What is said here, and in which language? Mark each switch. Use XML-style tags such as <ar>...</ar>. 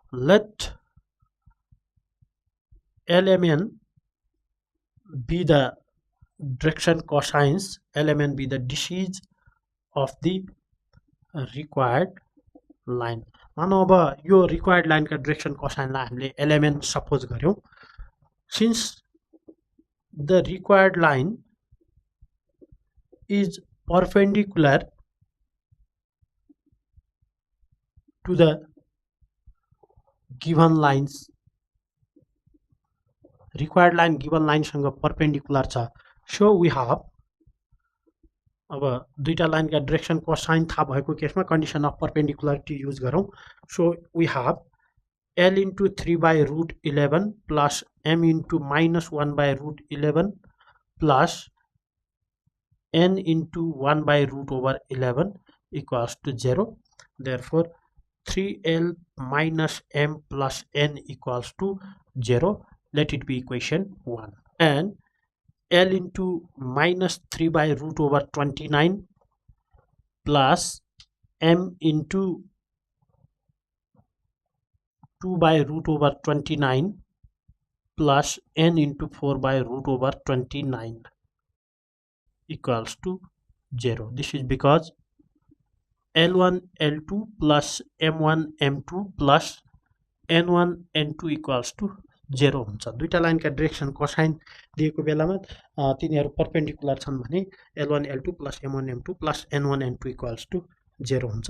<en>Let LMN be the direction cosines, LMN be the disease of the required line.</en> <ne>मानौ अब यो required लाइनका direction कोसाइनलाई हामीले LMN suppose गर्यौं.</ne> <en>Since the required line is perpendicular to the given lines, required line given line सँग perpendicular छ. So we have</en> <ne>अब दुईटा लाइनका direction cosine थाहा भएको केसमा कन्डिसन अफ परपेन्डिकुलरिटी युज गरौँ.</ne> <en>So we have L into 3 by root 11 plus M into minus 1 by root 11 plus N into 1 by root over 11 equals to 0. Therefore 3L minus M plus N equals to 0. Let it be equation 1. And L into minus 3 by root over 29 plus M into 2 by root over 29 plus N into 4 by root over 29 equals to 0. This is because L1 L2 plus M1 M2 plus N1 N2 equals to 0 हुन्छ.</en> <ne>दुईटा लाइनका direction cosine दिएको बेलामा तिनीहरू perpendicular छन् भने L1 L2 plus M1 M2 plus N1 N2 equals to 0 हुन्छ.</ne>